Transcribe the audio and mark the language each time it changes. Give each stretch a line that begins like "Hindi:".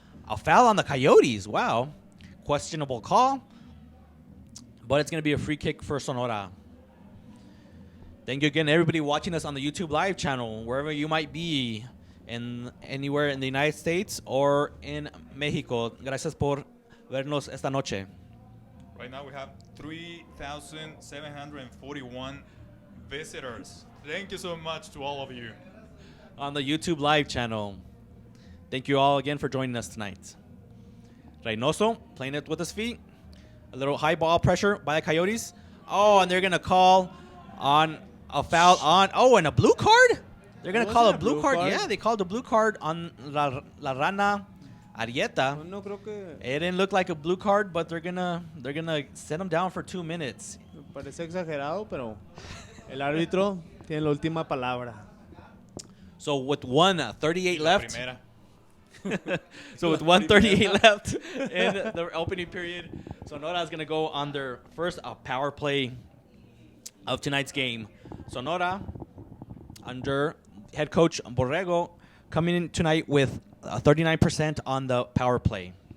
English: A foul on the Coyotes. Wow. Questionable call. But it's going to be a free kick for Sonora. Thank you again, everybody watching us on the YouTube live channel, wherever you might be, anywhere in the United States or in Mexico.
Spanish: Gracias por vernos esta noche.
English: Right now we have 3,741 visitors. Thank you so much to all of you. On the YouTube live channel. Thank you all again for joining us tonight. Reynoso playing it with his feet. A little high ball pressure by the Coyotes. Oh, and they're going to call on a foul on. Oh, and a blue card? They're going to call a blue card. Yeah, they called a blue card on La Rana Arrieta.
Spanish: No creo que
English: It didn't look like a blue card, but they're gonna set him down for 2 minutes.
Spanish: me parece exagerado, pero el árbitro tiene la última palabra.
English: So with 1:38 left,
Spanish: Primera.
English: So with 1:38 left in the opening period, Sonora is going to go on their first power play of tonight's game. Sonora, under head coach Borrego, coming in tonight with 39% on the power play.